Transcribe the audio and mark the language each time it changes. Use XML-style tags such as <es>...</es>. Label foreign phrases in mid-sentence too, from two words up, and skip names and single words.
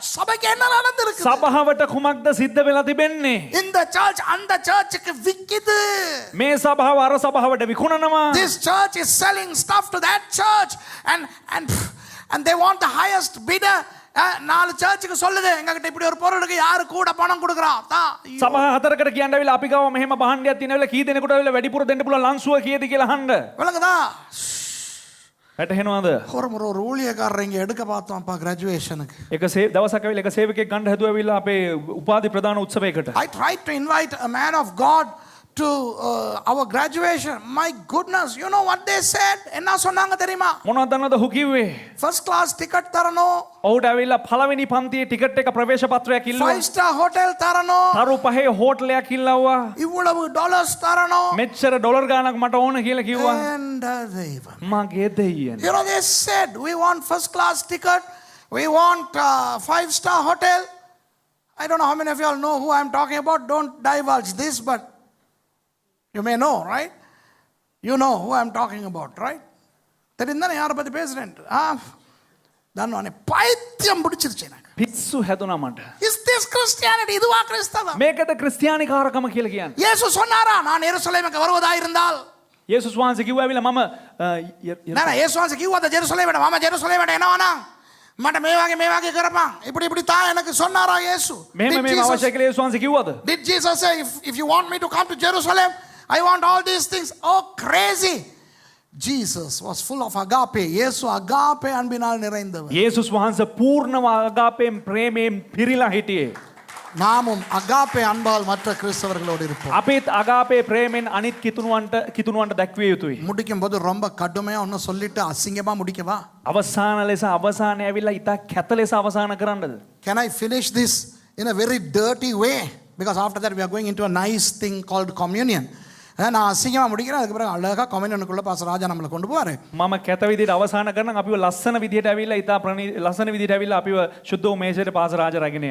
<ta>சபைக்கு என்ன நடந்திருக்கு?</ta> <si>සභාවට කුමක්ද සිද්ධ වෙලා තිබෙන්නේ?</si> <ta>இந்த church அந்த churchக்கு விக்குது.</ta> <si>මේ සභාව අර සභාවට විකුණනවා.</si> <en>This church is selling stuff to that church and they want the highest bidder.</en> <ta>நாலு சர்ச்சுக்கு சொல்லுது எங்ககிட்ட இப்படி ஒரு பொருளுக்கு யாரு கூட பணம் கொடுக்குறா?</ta> <si>සභා හතරකට කියන්න ඇවිල්ලා අපි ගාව මෙහෙම භාණ්ඩයක් තියෙන වෙලාව කී දෙනෙකුට ඇවිල්ලා වැඩිපුර දෙන්න පුළුවන් ලංසුව කීයද කියලා අහන්න.</si> <ta>விளங்குதா?</ta> <si>වැටහෙනවද?</si> <ta>ஒரு ஊழியக்காரர் இங்க எடுக்க பார்த்தோம்ப்பா கிராஜுவேஷனுக்கு.</ta> <si>එක දවසක් ඇවිල්ලා එක සේවකයෙක් ගන්න හැදුවා ඇවිල්ලා අපේ උපාධි ප්‍රදාන උත්සවයකට.</si> <en>I tried to invite a man of God to our graduation. My goodness, you know what they said?</en> <ta>என்ன சொன்னாங்க தெரியுமா?</ta> <si>මොනවද දන්නවද ඔහු කිව්වේ?</si> <en>First class ticket</en> <ta>தரணும்.</ta> <si>ඔහුට ඇවිල්ලා පළවෙනි පන්තියේ ටිකට් එක ප්‍රවේශ පත්‍රයක් ඉල්ලුවා.</si> <en>5-star hotel</en> <ta>தரணும்.</ta> <si>තරු පහේ හෝටලයක් ඉල්ලුවා.</si> <ta>இவ்வளவு டாலர்ஸ் தரணும்.</ta> <si>මෙච්චර ඩොලර් ගාණක් මට ඕන කියලා කිව්වා.</si> <en>And</en> <si>මගේ දෙයියන්.</si> <en>you know they said we want first class ticket, we want 5-star hotel. I don't know how many of you all know who I'm talking about. Don't divulge this, but you may know, right? You know who I'm talking about, right?</en> <ta>தெரிந்தானே யாரை பத்தி பேசுறேன்? தானே பைத்தியம் பிடிச்சிருச்சு எனக்கு.</ta> <si>පිස්සු හැදුනා මට.</si> <en>Is this Christianity?</en> <ta>இதுவா கிறிஸ்தவம்?</ta> <si>මේකද ක්‍රිස්තියානිකාරකම කියලා කියන්නේ.</si> <ta>இயேசு சொன்னாரா நான் எருசலேமுக்கு வருவதா இருந்தால்?</ta> <si>යේසුස් වහන්සේ කිව්වා ඇවිල්ලා මම නෑ නෑ යේසුස් වහන්සේ කිව්වද ජෙරුසලේමට මම ජෙරුසලේමට එනවනම් මට මේ වගේ කරපන්.</si> <ta>இப்படி தா எனக்கு சொன்னாரா இயேசு?</ta> <si>මෙහෙම</si> <en>Did</en> <si>මේ</si> <en>Jesus-</en> <si>අවශ්‍ය කියලා යේසුස් වහන්සේ කිව්වද?</si> <en>Did Jesus say, if you want me to come to Jerusalem, I want all these things? Oh, crazy. Jesus was full of agape.</en> <ta>இயேசு agape அன்பினால் நிறைந்தவர்.</ta> <si>යේසුස් වහන්සේ පූර්ණව අගාපයෙන් ප්‍රේමයෙන් පිරීලා හිටියේ.</si> <ta>நாமும் agape அன்பால் மற்ற கிறிஸ்தவர்களோடு இருப்போம்.</ta> <si>අපිත් අගාපේ ප්‍රේමෙන් අනිත් කිතුණුවන්ට දැක්විය යුතුයි.</si> <ta>முடிக்கும் போது ரொம்ப கடுமையா ஒன்னு சொல்லிட்டு அசிங்கமா முடிக்கவா?</ta> <si>අවසාන ලෙස අවසානය ඇවිල්ලා ඉතා කැත ලෙස අවසාන කරන්නද?</si> <en>Can I finish this in a very dirty way? Because after that we are going into a nice thing called communion.</en> <ta>நான் அசிங்கமா முடிக்கிறேன், அதுக்கு பிறகு அழகா கம்யூனியனுக்குள்ள பாஸ்டர் ராஜா நம்மளை கொண்டு போவாரு.</ta> <si>මම කැත විදිහට අවසාන කරනම් අපිව ලස්සන විදිහට ඇවිල්ලා ඉතා ලස්සන විදිහට ඇවිල්ලා අපිව සුද්ධ වූ මේසයට පාස රාජ රැගෙනයි.</si>